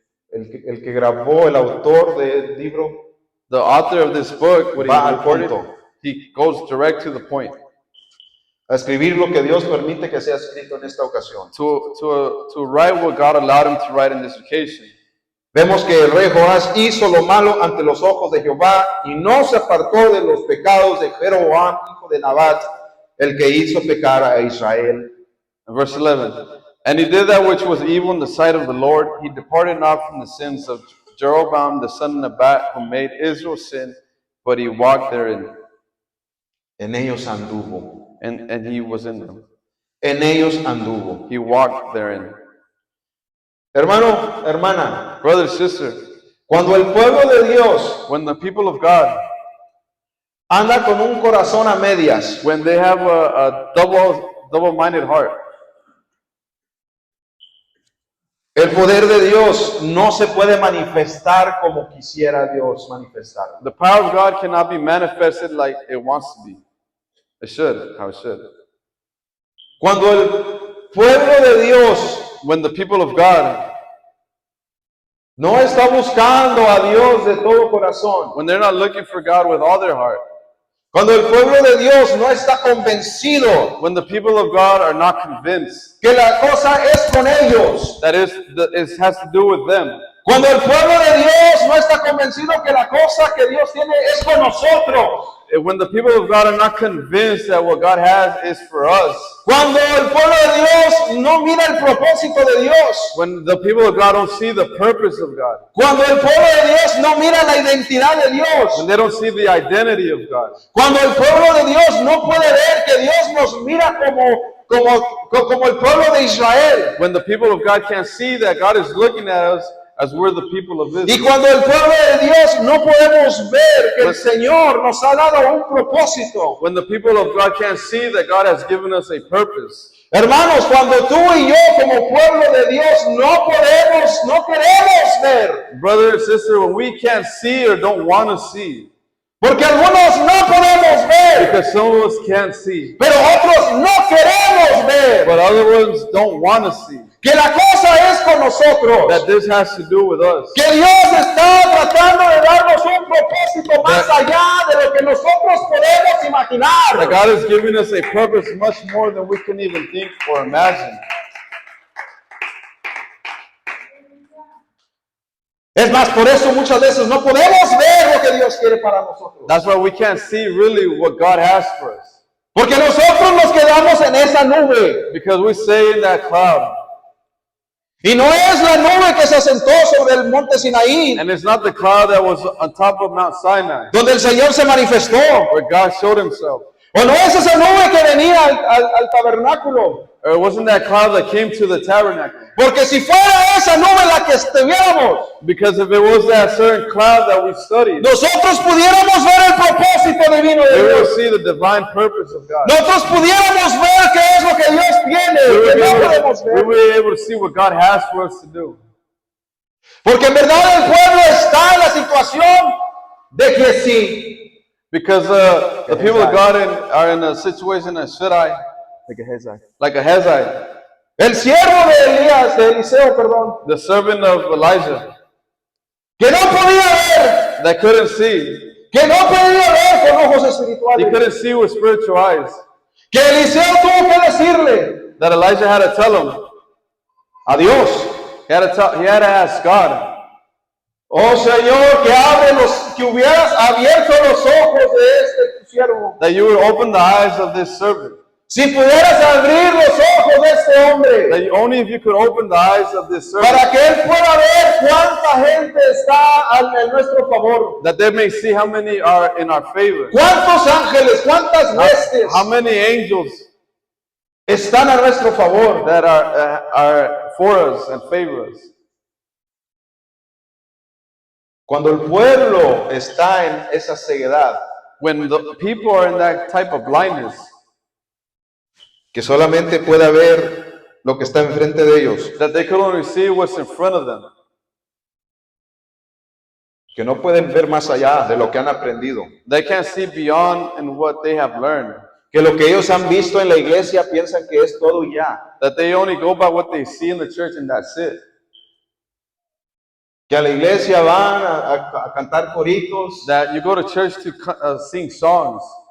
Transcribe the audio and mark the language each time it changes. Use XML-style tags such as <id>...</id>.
<es>el que grabó, el autor del libro,</es> <en>The author of this book, what</en> <es>va</es> <en>he</en> <es>al</es> <en>recorded,</en> <es>punto,</es> <en>he goes direct to the point.</en> <es>a escribir lo que Dios permite que sea escrito en esta ocasión.</es> <en>To write what God allowed him to write in this occasion.</en> <es>Vemos que el rey Joás hizo lo malo ante los ojos de Jehová y no se apartó de los pecados de Jeroboam, hijo de Nabat, el que hizo pecar a Israel.</es> <en>Verse 11. And he did that which was evil in the sight of the Lord. He departed not from the sins of Jeroboam, the son of Nebat, who made Israel sin, but he walked therein.</en> <es>En ellos anduvo.</es> <en>And he was in them.</en> <es>En ellos anduvo.</es> <en>He walked therein.</en> <es>Hermano, hermana,</es> <en>brother, sister,</en> <es>cuando el pueblo de Dios</es> <en>when the people of God</en> <es>anda con un corazón a medias,</es> <en>when they have a double-minded heart,</en> <es>el poder de Dios no se puede manifestar como quisiera Dios manifestar.</es> <en>the power of God cannot be manifested like it wants to be. It should, how it should.</en> <es>Cuando el pueblo de Dios</es> <en>When the people of God,</en> <es>no está buscando a Dios de todo corazón,</es> <en>when they're not looking for God with all their heart,</en> <es>cuando el pueblo de Dios no está convencido</es> <en>when the people of God are not convinced</en> <es>que la cosa es con ellos,</es> <en>that it has to do with them,</en> <es>cuando el pueblo de Dios no está convencido que la cosa que Dios tiene es con nosotros,</es> <en>when the people of God are not convinced that what God has is for us,</en> <es>cuando el pueblo de Dios no mira el propósito de Dios,</es> <en>when the people of God don't see the purpose of God,</en> <es>cuando el pueblo de Dios no mira la identidad de Dios,</es> <en>when they don't see the identity of God,</en> <es>cuando el pueblo de Dios no puede ver que Dios nos mira como el pueblo de Israel,</es> <en>when the people of God can't see that God is looking at us as we're the people of</en> <es>y</es> <en>Israel,</en> <es>cuando el pueblo de Dios no podemos ver que el Señor nos ha dado un propósito.</es> <en>when the people of God can't see that God has given us a purpose.</en> <es>Hermanos, cuando tú y yo como pueblo de Dios no queremos ver,</es> <en>Brother and sister, when we can't see or don't want to see,</en> <es>porque algunos no podemos ver,</es> <en>because some of us can't see,</en> <es>pero otros no queremos ver,</es> <en>but other ones don't want to see,</en> <es>que la cosa es con nosotros,</es> <en>that this has to do with us.</en> <es>que Dios está tratando de darnos un propósito más allá de lo que nosotros podemos</es> <en>That</en> <es>imaginar.</es> <en>God is giving us a purpose much more than we can even think or imagine.</en> <es>Es más, por eso muchas veces no podemos ver lo que Dios quiere para nosotros.</es> <en>That's why we can't see really what God has for us.</en> <es>Porque nosotros nos quedamos en esa nube.</es> <en>Because we say in that cloud,</en> <es>Y no es la nube que se asentó sobre el monte Sinaí,</es> <en>and it's not the cloud that was on top of Mount Sinai,</en> <es>donde el Señor se manifestó.</es> <en>where God showed himself.</en> <es>O no es esa nube que venía al tabernáculo.</es> <en>Or it wasn't that cloud that came to the tabernacle.</en> <es>Porque si fuera esa nube la que estuviéramos,</es> <en>Because if it was that certain cloud that we studied,</en> <es>nosotros pudiéramos ver el propósito divino de</es> <en>we will</en> <es>Dios.</es> <en>see the divine purpose of God.</en> <es>Nosotros pudiéramos ver qué es lo que Dios tiene,</es> <en>We</en> <es>que no podemos</es> <en>will</en> <es>ver.</es> <en>be able to see what God has for us to do.</en> <es>Porque en verdad el pueblo está en la situación de que sí.</es> <en>Because the people of God are in a situation that should like a Hezai,</en> <es>El siervo de Elías, de Eliseo, perdón,</es> <en>the servant of Elijah,</en> <es>que no podía ver,</es> <en>that couldn't see.</en> <es>que no podía ver con ojos</es> <en>He</en> <es>espirituales,</es> <en>couldn't see with spiritual eyes.</en> <es>que Eliseo tuvo que decirle</es> <en>That Elijah had to tell him.</en> <es>a Dios,</es> <en>He had to ask God.</en> <es>Oh Señor, que hubieras abierto los ojos de tu siervo.</es> <en>that you would open the eyes of this servant.</en> <es>Si pudieras abrir los ojos de este hombre,</es> <en>That only if you could open the eyes of this servant,</en> <es>para que él pueda ver cuánta gente está en nuestro favor.</es> <en>that they may see how many are in our favor,</en> <es>Cuántos ángeles, cuántas huestes</es> <en>how many angels</en> <es>están a nuestro favor.</es> <en>that are for us and favor us.</en> <es>Cuando el pueblo está en esa ceguedad,</es> <en>When the people are in that type of blindness,</en> <es>que solamente pueda ver lo que está enfrente de ellos,</es> <en>that they could only see what's in front of them,</en> <es>que no pueden ver más allá de lo que han aprendido,</es> <en>they can't see beyond in what they have learned,</en> <es>que lo que ellos han visto en la iglesia piensan que es todo y ya,</es> <en>that they only go by what they see in the church and that's it.</en> <es>que a la iglesia van a cantar coritos,</es> <en>That you go to church to sing songs,</en>